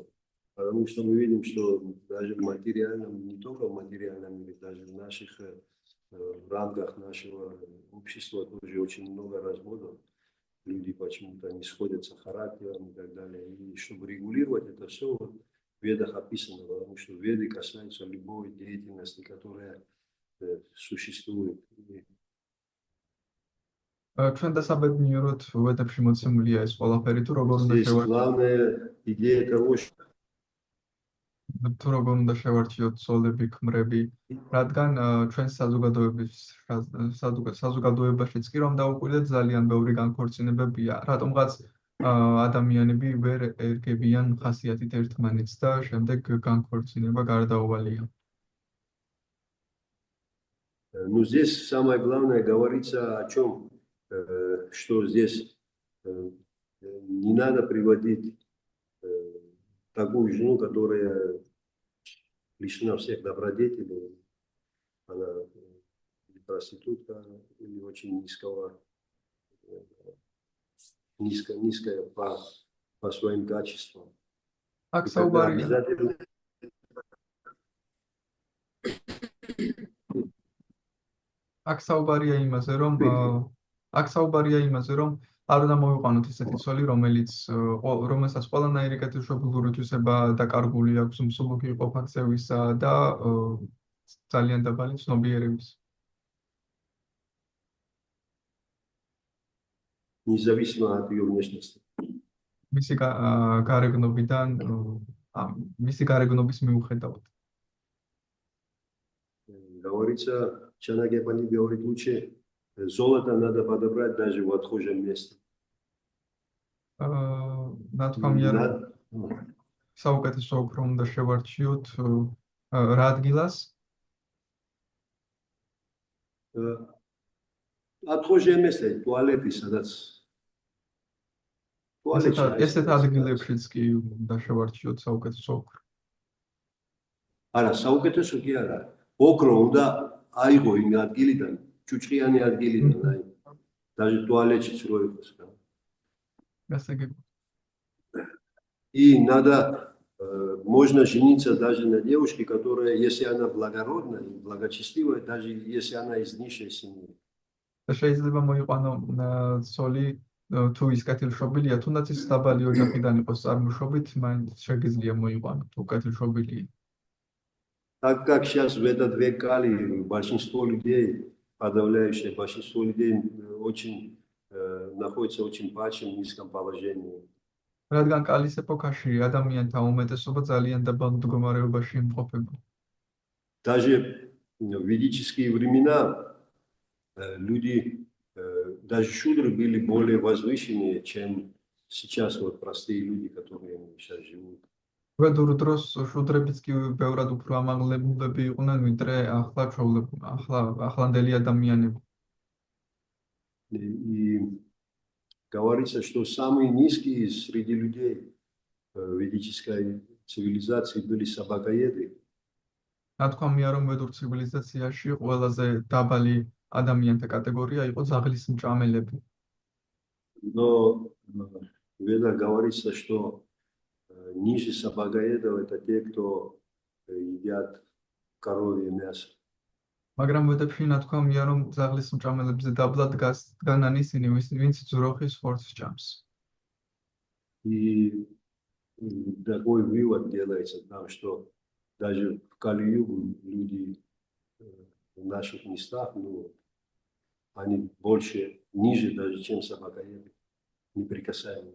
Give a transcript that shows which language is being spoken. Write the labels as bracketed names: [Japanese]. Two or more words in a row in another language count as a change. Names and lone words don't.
[Russian] Потому что мы видим, что даже в материальном, не только в материальном мире, даже в наших рамках нашего общества тоже очень много разводов. Люди почему-то не сходятся характером и так далее. И чтобы регулировать это все, в ведах описано, потому что веды касаются любой деятельности, которая существует. [Georgian] ჩვენ დასაბედნიეროდ ვედებში მოცემულია ეს ყველაფერი, თუ როგორ უნდა [Russian] Здесь главная идея того, что [Georgian] შევარჩიოთ ცოლები, ქმრები, რადგან ჩვენ საზოგადოებაშიც კი რომ დაუკვირდეთ ძალიან ბევრი განქორწინებებია, რატომღაც ადამიანები ვერ ერგებიან ხასიათით ერთმანეთს და შემდეგ განქორწინება გარდაუვალია. [Russian] Ну, здесь самое главное говорится о чем, что здесь не надо приводить такую жену, которая лишена всех добродетелей, она или проститутка, или очень низкая по своим качествам. [Georgian] აქ [Russian] И тогда [Georgian] საუბარია [Russian] обязательно [Georgian] აქ საუბარია იმაზე, რომ არ უნდა მოვიყვანოთ ისეთი ცოლი, რომელსაც ყველანაირი კეთილშობილური თვისება დაკარგული აქვს, მსუბუქი იყო ფაქცევისა და ძალიან დაბალი ცნობიერების. [Russian] независимо от ее внешности. [Georgian] მისი გარეგნობის მიუხედავად. [Russian] Говорится, Чанагепани говорит, лучше золото надо подобрать даже в отхожем месте. [Georgian] ნათქვამია, რომ საუკეთესო ოქრო უნდა შევარჩიოთ რა ადგილას? [Russian] Отхожее место, туалеты, [Georgian] სადაც ესეთ ადგილებშიც კი უნდა შევარჩიოთ საუკეთესო ოქრო. არა, საუკეთესო კი არა. ოქრო უნდა აიღო იმ ადგილიდან, ჭუჭყიანი ადგილიდან, აი. [Russian] Даже туалетчиц [Georgian] რო იყოს. გასაგებია. [Russian] И надо, можно жениться даже на девушке, которая, если она благородная, благочестивая, даже если она из низшей семьи. [Georgian] და შეიძლება მოიყვანო ცოლი თუ ის კეთილშობილია, თუნდაც ის დაბალი ოჯახიდან იყოს წარმოშობით, მაინც შეგიძლია მოიყვანო თუ კეთილშობილია. [Russian] Так как сейчас в этот век Кали большинство людей, подавляющее большинство людей находится в очень падшем, низком положении. [Georgian] რადგან კალის ეპოქაში ადამიანთა უმეტესობა ძალიან დაბალ მდგომარეობაში იმყოფება. [Russian] Даже в ведические времена люди, даже шудры были более возвышенные, чем сейчас вот простые люди, которые сейчас живут. [Georgian] ვედურ დროს შუდრებიც კი ბევრად უფრო ამაღლებულები იყვნენ, ვიდრე ახლანდელი ადამიანები. [Russian] И говорится, что самые низкие среди людей ведической цивилизации были собакоеды. [Georgian] ნათქვამია, რომ ვედურ ცივილიზაციაში ყველაზე დაბალი ადამიანთა კატეგორია იყო ძაღლის მჭამელები. [Russian] Но в Ведах говорится, что ниже собакоедов это те, кто едят коровье мясо. [Georgian] მაგრამ ვედებში ნათქვამია, რომ ძაღლის მჭამელებზე დაბლა დგანან ისინი, ვინც ძროხის ხორცს ჭამს. [Russian] И такой вывод делается там, что даже в Кали-югу люди в наших местах, ну, они больше, ниже даже, чем собакоеды, неприкасаемые.